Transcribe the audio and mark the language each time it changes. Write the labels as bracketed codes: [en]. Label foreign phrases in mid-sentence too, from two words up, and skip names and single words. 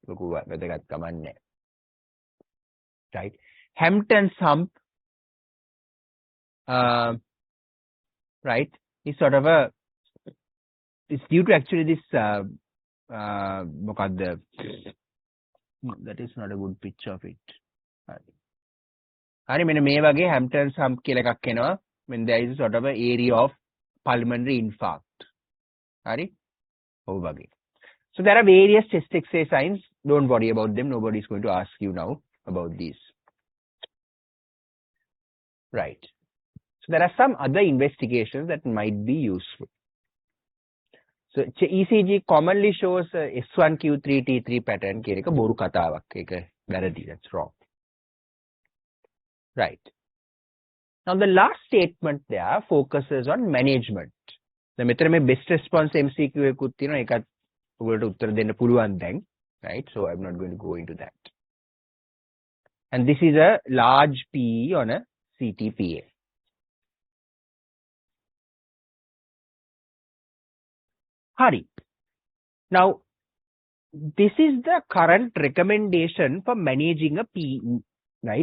[en] Right? Hampton's hump, right, is sort of a, it's due to actually this, that is not a good picture of it. [si] හරි මෙන්න මේ වගේ [en] Hampton's hump [si] කියලා එකක් එනවා [en] when there is sort of an area of pulmonary infarct. [si] හරි? ඔව් වගේ. [en] So there are various chest X-ray signs. Don't worry about them. Nobody is going to ask you now about these. Right. So there are some other investigations that might be useful. So ECG commonly shows S1Q3 T3 pattern [si] කියන එක බොරු කතාවක්. ඒක වැරදි. [en] That's wrong. Right. Now the last statement there focuses on management. [si] The මෙතන මේ [en] best response MCQ [si] එකකුත් තියෙනවා. ඒකත් ඔයගොල්ලෝ උත්තර දෙන්න පුළුවන් දැන්. [en] Right? So I'm not going to go into that. And this is a large PE on a CTPA. [si] Hari. [en] Now, this is the current recommendation for managing a PE, right?